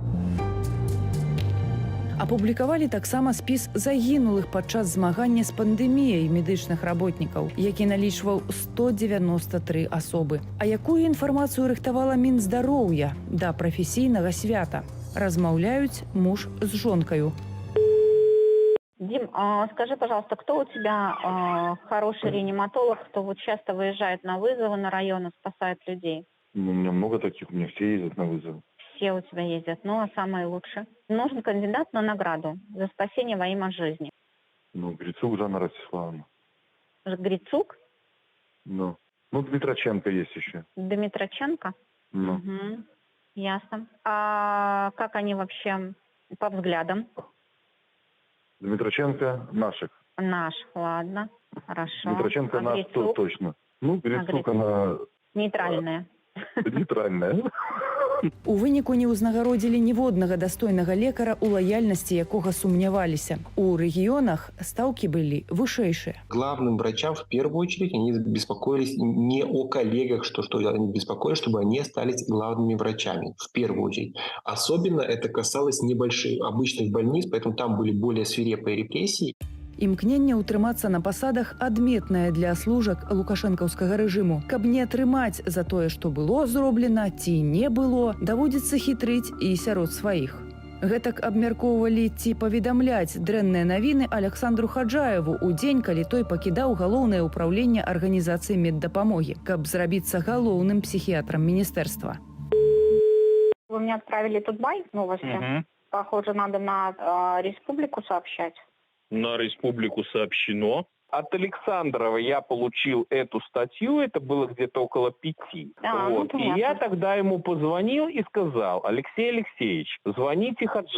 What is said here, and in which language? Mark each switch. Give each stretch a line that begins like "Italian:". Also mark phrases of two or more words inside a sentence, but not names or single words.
Belarusian: Апублікавалі таксама спіс загінулых падчас змагання з пандэміяй медычных работнікаў, які налічваў 193 асобы. А якую інфармацыю рыхтавала Мінздароўя да прафесійнага свята? Размаўляюць муж з жонкаю.
Russian: Дим, скажи, пожалуйста, кто у тебя хороший реаниматолог, кто вот часто выезжает на вызовы на районы, спасает людей? У меня много таких, у меня все ездят на вызовы. Все у тебя ездят, ну а самые лучшие? Нужен кандидат на награду за спасение во имя жизни. Ну, Грицук Жанна Ростиславовна. Грицук? Ну, Дмитроченко есть еще. Дмитроченко? Ну. Угу. Ясно. А как они вообще по взглядам? Дмитроченко наших. Наш, ладно, хорошо. Дмитроченко наш Грицук? точно. Ну, Грицук она... Нейтральная. Нейтральная.
Belarusian: У выніку не ўзнагародзілі ніводнага дастойнага лекара, у лаяльнасці якога сумняваліся. У рэгіёнах стаўкі былі вышэйшыя.
Russian: Главным врачам в первую очередь они беспокоились не о коллегах, что они беспокоились, чтобы они остались главными врачами в первую очередь. Особенно это касалось небольших обычных больниц, поэтому там были более свирепые репрессии.
Belarusian: Імкненне ўтрымацца на пасадах адметнае для служак лукашэнкаўскага рэжыму. Каб не атрымаць за тое, што было зроблена ці не было, даводзіцца хітрыць і сярод сваіх. Гэтак абмяркоўвалі ці паведамляць дрэнныя навіны Александру Хаджаеву ў дзень, калі той пакідаў галоўнае ўпраўленне арганізацыі меддапамогі, каб зрабіцца галоўным псіхіятрам міністэрства.
Russian: Вы мне отправили тут новости. Похоже, надо на республику сообщать. На республику сообщено. От Александрова я получил эту статью, это было где-то около 5. Вот. И я тогда ему позвонил и сказал: Алексей Алексеевич, звоните Хаджаеву.